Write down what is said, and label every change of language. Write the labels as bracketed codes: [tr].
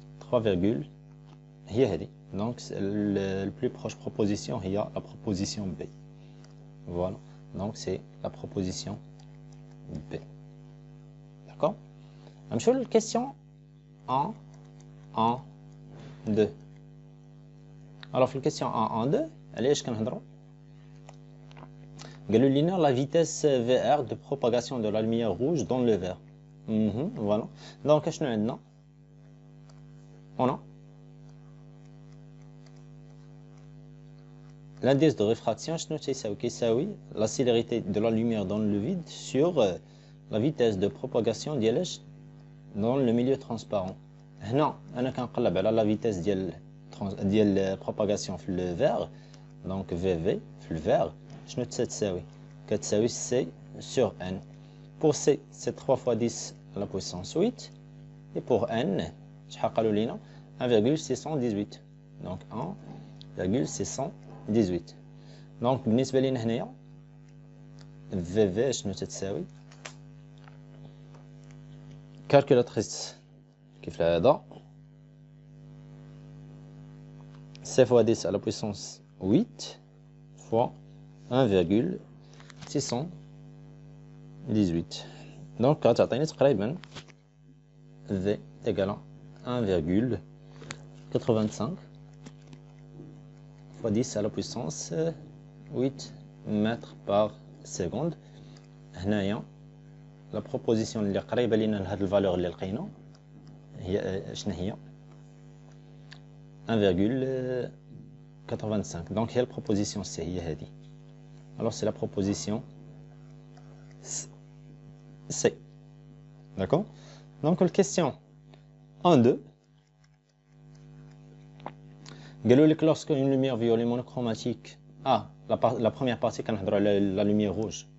[fr] هي هذه. Donc le plus proche proposition هي la proposition B. Voilà. Donc c'est la proposition B. [ar] D'accord? نمشيو للكيسيون 1. 2. [fr] Alors, [ar] في الكيستيون 1 2 علاش كنهضروا قالوا لنا [fr] la vitesse VR de propagation de la lumière rouge dans le verre. Voilà. Donc شنو عندنا on a l'indice de réfraction [ar] شنو تيساوي كيساوي [fr] la célérité de la lumière dans le vide sur la vitesse de propagation ديالاش dans le milieu transparent. [ar] هنا انا كنقلب على la vitesse ديال propagation في le verre. [fr] Donc VV في le verre شنو تساوي كتساوي C sur N. Pour C c'est 3 fois 10 à la puissance 8 et pour N شحال قالوا لينا 1,618. donc 1,618. [ar] donc بالنسبه لينا هنايا VV شنو تتساوي كالكولاتريس كيف العاده [fr] C fois 10 à la puissance 8 fois 1,618. donc [ar] كتعطيني تقريبا [fr] V égale 1,85 fois 10 à la puissance 8 mètres par seconde. [ar] هنايا [fr] la proposition [ar] اللي قريبه لينا لهاد الفالور اللي لقينا هي شنو هي 1,85. donc هي البروبوزيسيون سي هي هذه. [fr] alors c'est la proposition C. d'accord. donc la question 1-2 قالوا لك lorsque une lumière violet monochromatique la première partie [ar] كنهضروا على [fr] la lumière rouge.